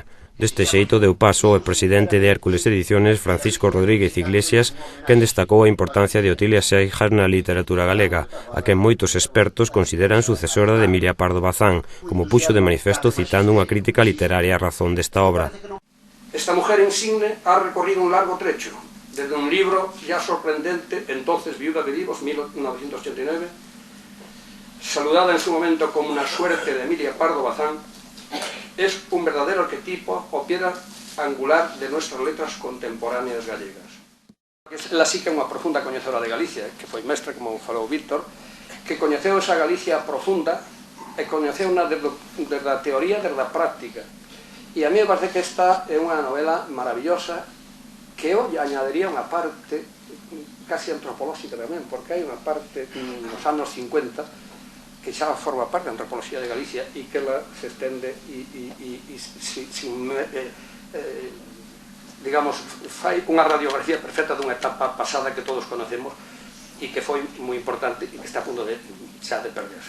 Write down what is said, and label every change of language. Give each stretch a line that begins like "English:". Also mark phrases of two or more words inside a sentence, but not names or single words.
Galician: Deste xeito deu paso ao presidente de Hércules Ediciones, Francisco Rodríguez Iglesias, quen destacou a importancia de Otilia Seijas na literatura galega, a quen moitos expertos consideran sucesora de Emilia Pardo Bazán, como puxo de manifesto citando unha crítica literaria á razón desta obra.
Spanish: Esta mujer insigne ha recorrido un largo trecho, desde un libro ya sorprendente, entonces Viuda de Vivos, 1989, saludada en su momento como una suerte de Emilia Pardo Bazán, es un verdadero arquetipo o piedra angular de nuestras letras contemporáneas gallegas.
Galician: Ela sí que é unha profunda coñecedora de Galicia, que foi mestra, como falou Víctor, que coñeceu esa Galicia profunda e coñeceu desde a teoría, desde a práctica. E a mí me parece que esta é unha novela maravillosa que eu añadiría unha parte casi antropolóxica tamén, porque hai unha parte nos anos 50 que xa forma parte da antropoloxía de Galicia e que ela se estende digamos, fai unha radiografía perfecta dunha etapa pasada que todos conocemos e que foi moi importante e que está a punto de xa de perderse.